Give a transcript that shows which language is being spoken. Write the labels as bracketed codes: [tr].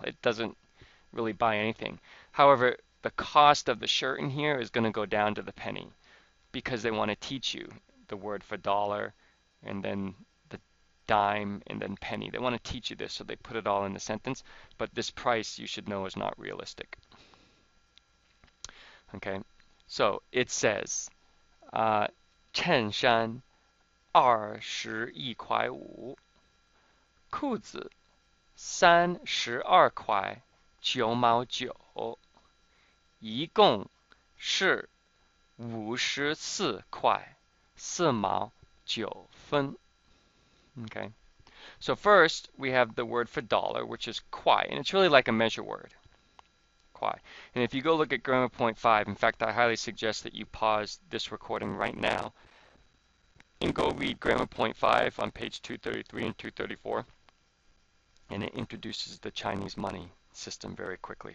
[en] It doesn't really buy anything. However, the cost of the shirt in here is going to go down to the penny because they want to teach you the word for dollar and then the dime and then penny. They want to teach you this, so they put it all in the sentence, but this price you should know is not realistic. Okay, so it says [zh] 衬衫21块5, 裤子32块9毛9, 一共是54块4毛9分. [en] Okay, so first we have the word for dollar, which is kwai, and it's really like a measure word. Kwai. And if you go look at grammar point 5, in fact, I highly suggest that you pause this recording right now and go read grammar point 5 on page 233 and 234. And it introduces the Chinese money system very quickly.